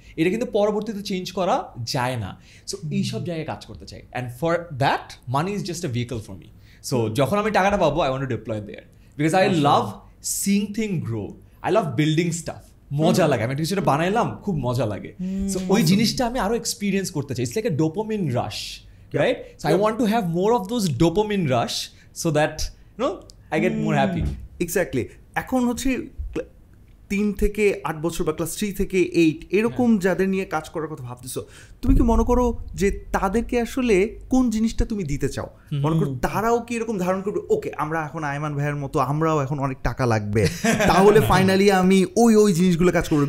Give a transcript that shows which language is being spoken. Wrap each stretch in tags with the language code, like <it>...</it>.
<bn>এটা কিন্তু পরবর্তীতে চেঞ্জ করা যায় না। সো এইসব জায়গায় কাজ করতে চাই,</bn> <en>And for that money is just a vehicle for me. So</en> <bn>যখন আমি টাকাটা পাবো,</bn> <en>I want to deploy there, because I love seeing thing grow, I love building stuff.</en> <bn>মজা লাগে, আমি একটা কিছুটা বানাইলাম, খুব মজা লাগে। সো ওই জিনিসটা আমি আরো এক্সপিরিয়েন্স করতে চাই।</bn> <en>It's like a dopamine rush, right? So I want to have more of those dopamine rush so that, you know, I get more happy. Exactly.</en> <bn>এখন হচ্ছে 3 থেকে 8 বছর বা ক্লাস 3 থেকে 8 এরকম যাদের নিয়ে কাজ করার কথা ভাবতেছো, তুমি কি মনে করো যে তাদেরকে আসলে কোন জিনিসটা তুমি দিতে চাও? মনে করো তারাও কি এরকম ধারণ করবে, ওকে আমরা এখন আয়মান ভাইয়ের মতো আমরাও এখন অনেক টাকা লাগবে, তাহলে ফাইনালি আমি ওই জিনিসগুলো কাজ করবো?</bn>